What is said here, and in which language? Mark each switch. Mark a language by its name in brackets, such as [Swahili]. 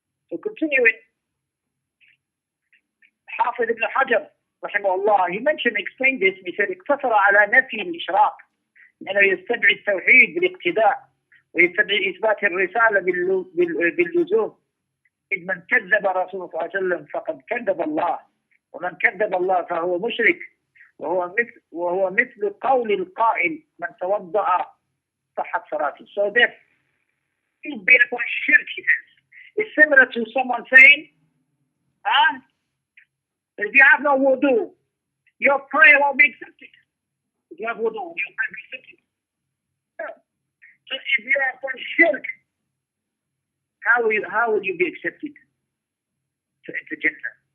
[English] So continuing, Hafiz ibn Hajar rahimahullah, he explained this, and he said, [Arabic] اقتصر على نفي الإشراك لأنه يستدعي التوحيد بالاقتداء ويستدعي إثبات الرسالة باللزوم. إذ من كذب رسول الله صلى الله عليه وسلم فقد كذب الله، ومن كذب الله فهو مشرك، وهو مثل قول القائل من توضأ صحت صلاته. [English] So that is being upon shirk, he says. It's similar to someone saying, if you have no wudu, your prayer won't be accepted. If you have wudu, your prayer will be accepted. So if you are upon shirk, how will you be accepted to enter Jannah?